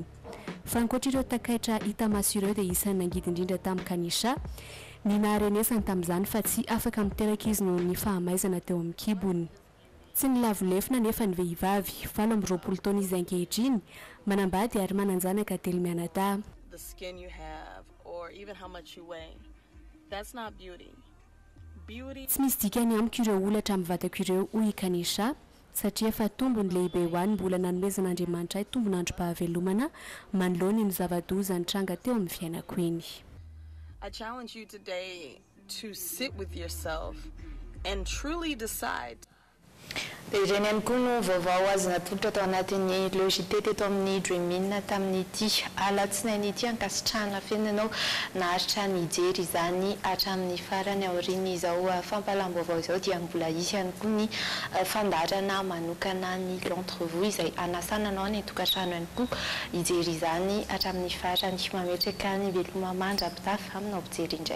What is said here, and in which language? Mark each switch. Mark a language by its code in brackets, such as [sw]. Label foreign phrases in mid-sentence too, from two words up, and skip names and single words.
[mg] Fa ankoatra ireo takaitra hita maso ireo dia isan'ny nangidy indrindra tamin'ny Kanisa ny naharenesany tamin'izany fa tsy afaka miteraka izy noho ny fahamaizana teo amin'ny kibony. Tsy ny lavolefina nefa ny vehivavy 20 taona izy ankehitriny manambady ary mananjanaka telo mianadahy. [en] The skin you have or even how much you weigh, that's not beauty. [mg] Tsy misy dikany amiko ireo olatra amin'ny vatako ireo hoy Kanisa satria fa tombony lehibe ho any mbola nanomezan'Andriamanitra tombon'androm-pahavelomana manoloany ny zava-doza nitranga teo amin'ny fiainako eny. [en] I challenge you today to sit with yourself and truly decide. [mg] Dia ireny ihany koa no vaovao azo natolotra tao anatin'ny logité teto amin'ny Dreamin tamin'ity alatsinainy ity ankasitrahana fenanao naharitra ny ijery izany hatramin'ny farany aoriany izao fampalam-baovao izao dia mbola isy ihany koa ny fandarana manokana ny l'entrevue izay anasananao ny tokantrano ihany koa ijery izany hatramin'ny farany mametraka ny veloma mandra-pitafa aminao mpijery indray.